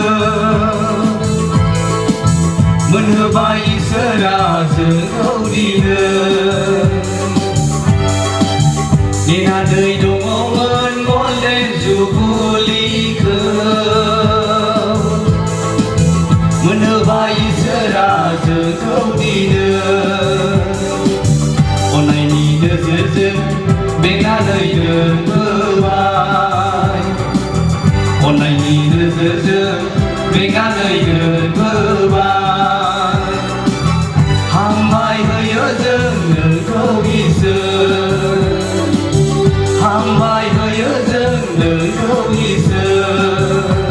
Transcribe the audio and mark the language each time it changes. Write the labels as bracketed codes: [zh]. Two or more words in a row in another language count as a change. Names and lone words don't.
[brx] menhobai isra जोंखौ दिनो Dinanday dongomon [en] golden jubilee [brx] menhobai isra गेजेरजों बेंनानै दोनबोबाय अननायनि नोजोरजों बेंनानै दोनबोबाय हामबाय होयो जों नोंखौ इसोर हामबाय होयो जों नोंखौ इसोर